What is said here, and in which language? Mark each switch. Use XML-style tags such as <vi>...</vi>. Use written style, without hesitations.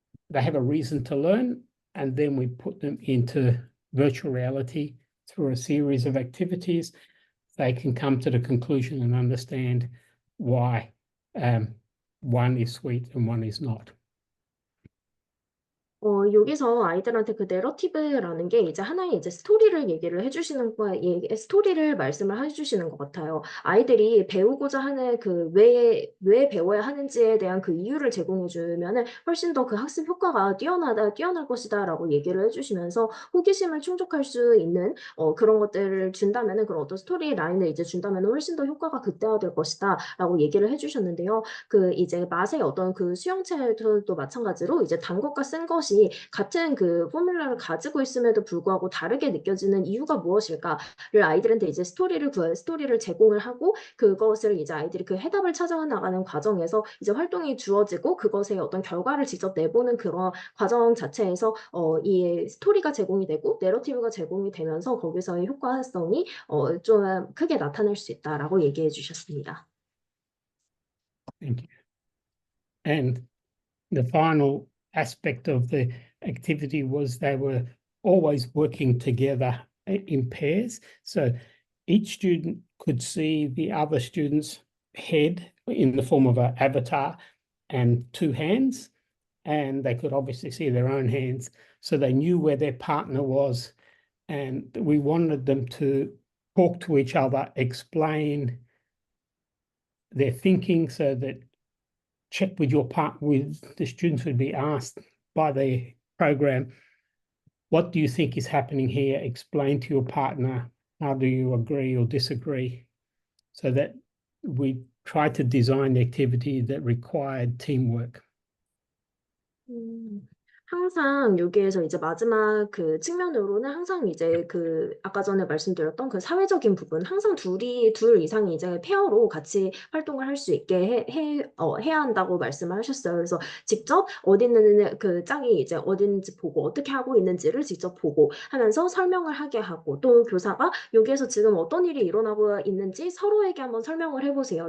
<en>They have a reason to learn, and then we put them into virtual reality through a series of activities. They can come to the conclusion and understand why one is sweet and one is not.</en> <ko>여기서 아이들한테 그 내러티브라는 게 이제 하나의 이제 스토리를 얘기를 해주시는 스토리를 말씀을 해주시는 것 같아요. 아이들이 배우고자 하는 그 왜 배워야 하는지에 대한 그 이유를 제공해주면은 훨씬 더 그 학습 효과가 뛰어날 것이다라고 얘기를 해주시면서 호기심을 충족할 수 있는 그런 것들을 준다면은 그런 어떤 스토리 라인을 이제 준다면은 훨씬 더 효과가 극대화될 것이다라고 얘기를 해주셨는데요. 그 이제 맛의 어떤 그 수용체도 마찬가지로 이제 단 것과 쓴 것이 같은 그 포뮬러를 가지고 있음에도 불구하고 다르게 느껴지는 이유가 무엇일까를 아이들한테 이제 스토리를 제공을 하고 그것을 이제 아이들이 그 해답을 찾아 나가는 과정에서 이제 활동이 주어지고 그것의 어떤 결과를 직접 내보는 그런 과정 자체에서 이 스토리가 제공이 되고 내러티브가 제공이 되면서 거기서의 효과성이 좀 크게 나타날 수 있다라고 얘기해 주셨습니다.</ko> <en>Thank you. And the final aspect of the activity was they were always working together in pairs. So each student could see the other students head in the form of an avatar and two hands, and they could obviously see their own hands, so they knew where their partner was, and we wanted them to talk to each other, explain their thinking, so that check with your part with the students would be asked by the program, what do you think is happening here? Explain to your partner, how do you agree or disagree? So that we tried to design the activity that required teamwork.</en> <ko>항상 여기에서 이제 마지막 그 측면으로는 항상 이제 그 아까 전에 말씀드렸던 그 사회적인 부분, 항상 둘 이상이 이제 페어로 같이 활동을 할 수 있게 해야 한다고 말씀을 하셨어요. 그래서 직접 어디 있는 그 짝이 이제 어딘지 보고 어떻게 하고 있는지를 직접 보고 하면서 설명을 하게 하고, 또 교사가 여기에서 지금 어떤 일이 일어나고 있는지 서로에게 한번 설명을 해보세요.</ko>